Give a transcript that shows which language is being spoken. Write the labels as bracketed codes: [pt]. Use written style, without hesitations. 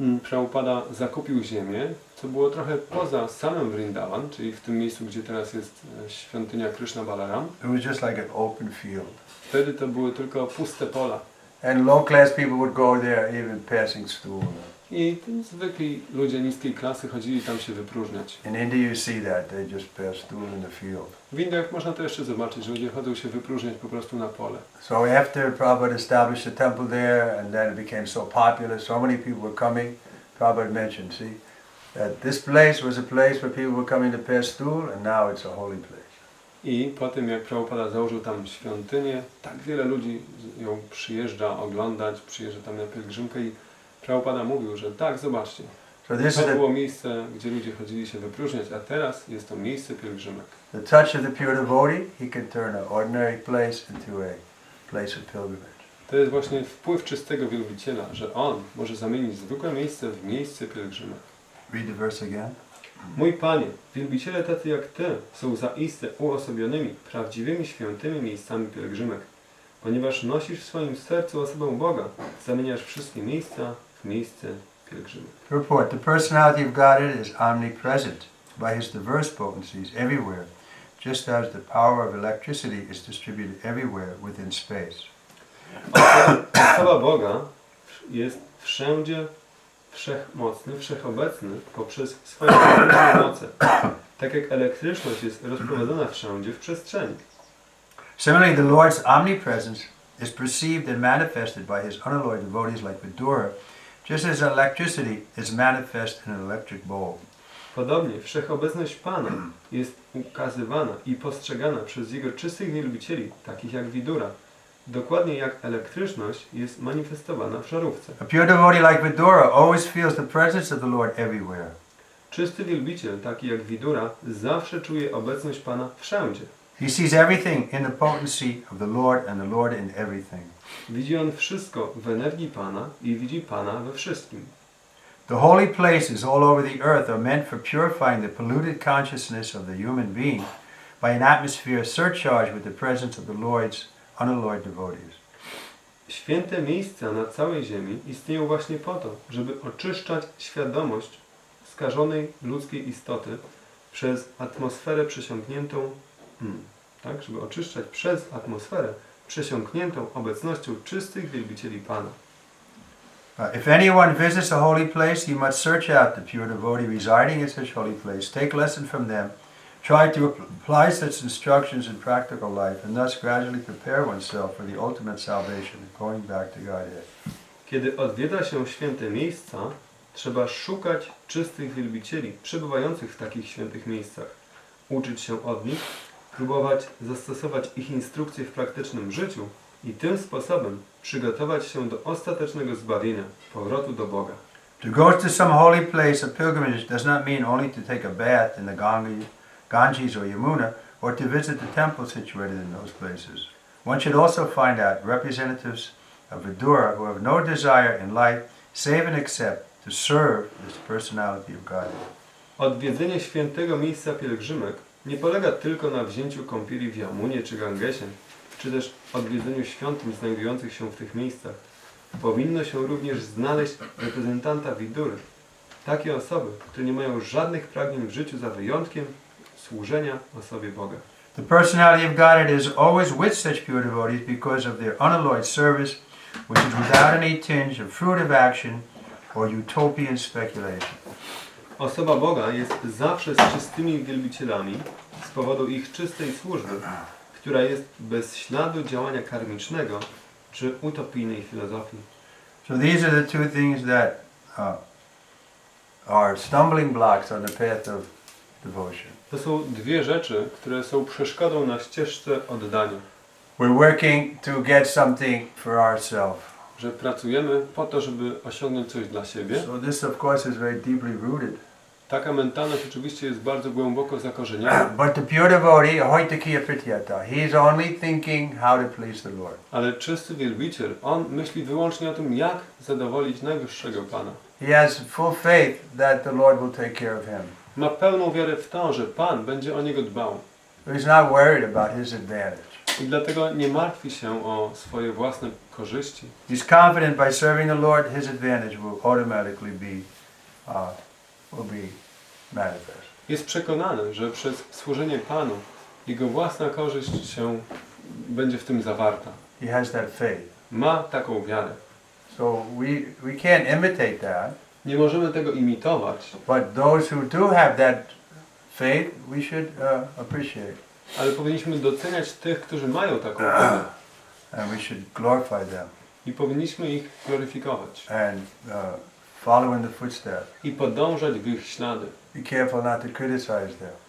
[pl] Prabhupada zakupił ziemię, co było trochę poza samym Vrindavan, czyli w tym miejscu, gdzie teraz jest świątynia Kryszna Balaram. [en] It was just like an open field. [pl] Wtedy to były tylko puste pola. [en] And low class people would go there even passing stool. [pl] I zwykli ludzie niskiej klasy chodzili tam się wypróżniać. [en] In India you see that, they just pass stool in the field. [pl] W Indiach można to jeszcze zobaczyć, że ludzie chodzą się wypróżniać po prostu na pole. [en] So after Prabhupada established a temple there, and then it became so popular, so many people were coming, Prabhupada mentioned, see, that this place was a place where people were coming to pass stool, and now it's a holy place. [pl] I po tym, jak Prabhupada założył tam świątynię, tak wiele ludzi ją przyjeżdża oglądać, przyjeżdża tam na pielgrzymkę i Prabhupada mówił, że tak, zobaczcie, to było miejsce, gdzie ludzie chodzili się wypróżniać, a teraz jest to miejsce pielgrzymek. [en] The touch of the pure devotee, he can turn an ordinary place into a place of pilgrimage. [pl] To jest właśnie wpływ czystego wielbiciela, że on może zamienić zwykłe miejsce w miejsce pielgrzymek. [en] Read the verse again. [pl] Mój Panie, wielbiciele tacy jak Ty są zaiste uosobionymi, prawdziwymi, świętymi miejscami pielgrzymek. Ponieważ nosisz w swoim sercu osobę Boga, zamieniasz wszystkie miejsca w miejsce pielgrzymek. [en] Report, the personality of Godhead is omnipresent by His diverse potencies everywhere, just as the power of electricity is distributed everywhere within space. [pl] Osoba Boga jest wszędzie wszechmocny, wszechobecny poprzez swoje moce. Tak jak elektryczność jest rozprowadzona wszędzie w przestrzeni. [en] Similarly, the Lord's omnipresence is perceived and manifested by His unalloyed devotees like Vidura, just as electricity is manifest in an electric bulb. [pl] Podobnie wszechobecność Pana jest ukazywana i postrzegana przez Jego czystych wielbicieli, takich jak Vidura, Dokładnie jak elektryczność jest manifestowana w żarówce. [en] A pure devotee like Vidura always feels the presence of the Lord everywhere. [pl] Czysty wielbiciel, taki jak Widura, zawsze czuje obecność Pana wszędzie. [en] He sees everything in the potency of the Lord and the Lord in everything. [pl] Widzi on wszystko w energii Pana i widzi Pana we wszystkim. [en] The holy places all over the earth are meant for purifying the polluted consciousness of the human being by an atmosphere surcharged with the presence of the Lord's unalloyed devotees. [pl] Święte miejsca na całej ziemi istnieją właśnie po to, żeby oczyszczać świadomość skażonej ludzkiej istoty przez atmosferę przesiąkniętą, żeby oczyszczać przez atmosferę przesiąkniętą obecnością czystych wielbicieli Pana. [en] If anyone visits a holy place, he must search out the pure devotee residing in such holy place, take lesson from them, try to apply such instructions in practical life, and thus gradually prepare oneself for the ultimate salvation, going back to Godhead. [pl] Kiedy odwiedza się święte miejsca, trzeba szukać czystych wielbicieli przebywających w takich świętych miejscach, uczyć się od nich, próbować zastosować ich instrukcje w praktycznym życiu i tym sposobem przygotować się do ostatecznego zbawienia, powrotu do Boga. [en] To go to some holy place of pilgrimage does not mean only to take a bath in the Ganges or Yamuna, or to visit the temples situated in those places. One should also find out representatives of Vidura who have no desire in life, save and except to serve this personality of God. [pl] Odwiedzenie świętego miejsca pielgrzymek nie polega tylko na wzięciu kąpieli w Jamunie czy Gangesie, czy też odwiedzeniu świątyń znajdujących się w tych miejscach. Powinno się również znaleźć reprezentanta Widury. Takie osoby, które nie mają żadnych pragnień w życiu za wyjątkiem służenia osobie Boga. [en] The personality of Godhead is always with such pure devotees because of their unalloyed service, which is without any tinge of fruitive action or utopian speculation. [pl] Osoba Boga jest zawsze z czystymi wielbicielami z powodu ich czystej służby, która jest bez śladu działania karmicznego czy utopijnej filozofii. [en] So these are the two things that are stumbling blocks on the path of devotion. [pl] To są dwie rzeczy, które są przeszkodą na ścieżce oddania. [en] We're working to get something for ourselves. [pl] Że pracujemy po to, żeby osiągnąć coś dla siebie. [en] So this of course is very deeply rooted. [pl] Taka mentalność oczywiście jest bardzo głęboko zakorzeniona. [en] But the pure devotee, [sa] ahoitakiya pratyata, [en] he is only thinking how to please the Lord. [pl] Ale czysty wielbiciel, on myśli wyłącznie o tym, jak zadowolić najwyższego Pana. [en] He has full faith that the Lord will take care of him. [pl] Ma pełną wiarę w to, że Pan będzie o niego dbał. [en] He's not worried about his advantage. [pl] I dlatego nie martwi się o swoje własne korzyści. [en] He's confident by serving the Lord, his advantage will automatically be manifest. [pl] Jest przekonany, że przez służenie Panu jego własna korzyść się będzie w tym zawarta. [en] He has that faith. [pl] Ma taką wiarę. [en] So we can't imitate that. [pl] Nie możemy tego imitować, [en] But those who do have that faith, we should appreciate. [pl] ale powinniśmy doceniać tych, którzy mają taką wiarę. [en] And we should glorify them. [pl] I powinniśmy ich gloryfikować. [en] And follow in the footsteps. [pl] I podążać w ich ślady. [en] Be careful not to criticize them.